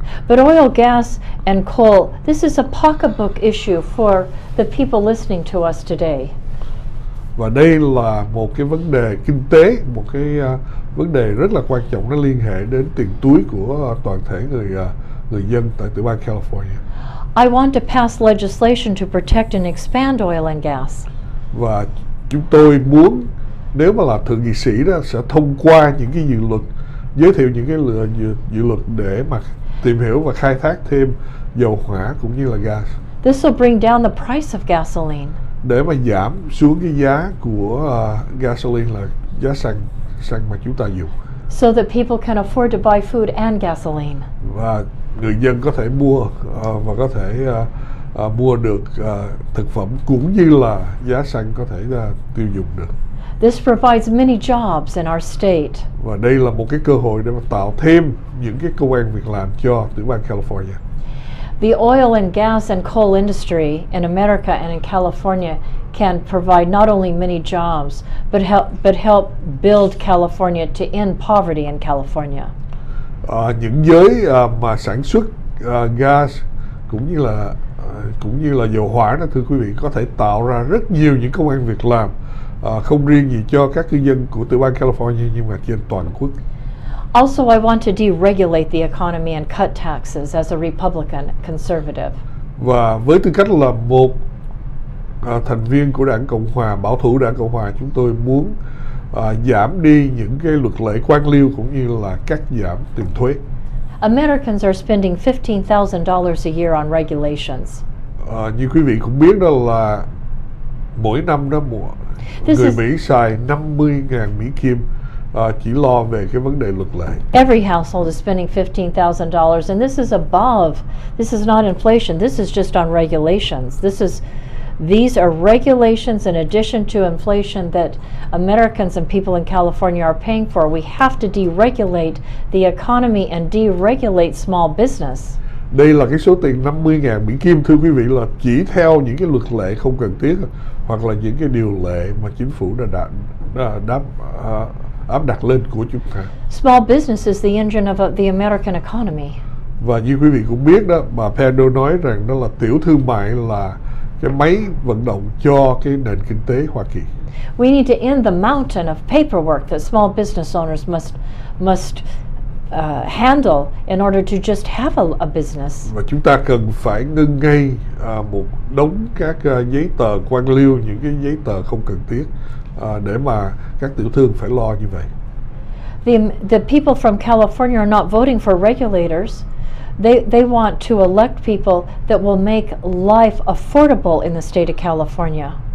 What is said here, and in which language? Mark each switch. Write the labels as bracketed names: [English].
[English] But oil, gas and coal, this is a pocketbook issue for the people listening to us today. [Vietnamese] Và đây là một cái vấn đề kinh tế, một cái vấn đề rất là quan trọng, nó liên hệ đến tiền túi của toàn thể người dân tại tiểu bang California. [English] I want to pass legislation to protect and expand oil and gas. [Vietnamese] Và chúng tôi muốn, nếu mà là thượng nghị sĩ đó, sẽ thông qua những cái dự luật, giới thiệu những cái dự luật để mà tìm hiểu và khai thác thêm dầu hỏa cũng như là gas. [English] This will bring down the price of gasoline. [Vietnamese] để mà giảm xuống cái giá của gasoline, là giá xăng mà chúng ta dùng. [English] So that people can afford to buy food and gasoline. [Vietnamese] Và người dân có thể mua và có thể mua được thực phẩm cũng như là giá xăng có thể tiêu dùng được. [English] This provides many jobs in our state. [Vietnamese] Và đây là một cái cơ hội để mà tạo thêm những cái công ăn việc làm cho tiểu bang California. [English] The oil and gas and coal industry in America and in California can provide not only many jobs, but help build California to end poverty in California. [Vietnamese] Những giới mà sản xuất gas cũng như là dầu hỏa đó, thưa quý vị, có thể tạo ra rất nhiều những công ăn việc làm, không riêng gì cho các cư dân của tiểu bang California nhưng mà trên toàn quốc. [English] Also, I want to deregulate the economy and cut taxes as a Republican conservative. [Vietnamese] Và với tư cách là một thành viên của Đảng Cộng Hòa, bảo thủ Đảng Cộng Hòa, chúng tôi muốn giảm đi những cái luật lệ quan liêu cũng như là cắt giảm tiền thuế. [English] Americans are spending $15,000 a year on regulations. [Vietnamese] Như quý vị cũng biết đó là mỗi năm đó người Mỹ xài 50.000 Mỹ Kim chỉ lo về cái vấn đề luật lệ. [English] Every household is spending $15,000, and this is not inflation. This is just on regulations. These are regulations in addition to inflation that Americans and people in California are paying for. We have to deregulate the economy and deregulate small business. [Vietnamese] Đây là cái số tiền 50.000 Mỹ Kim, thưa quý vị, là chỉ theo những cái luật lệ không cần thiết hoặc là những cái điều lệ mà chính phủ đã áp đặt lên của chúng ta. [English] Small business is the engine of the American economy. [Vietnamese] Và như quý vị cũng biết đó, bà Pandol nói rằng đó là tiểu thương mại là cái máy vận động cho cái nền kinh tế Hoa Kỳ. [English] We need to end the mountain of paperwork that small business owners must handle in order to just have a business. [Vietnamese] Và chúng ta cần phải ngưng ngay một đống các giấy tờ quan liêu, những cái giấy tờ không cần thiết để mà các tiểu thương phải lo như vậy. [English] The people from California are not voting for regulators. They want to elect people that will make life affordable in the state of California.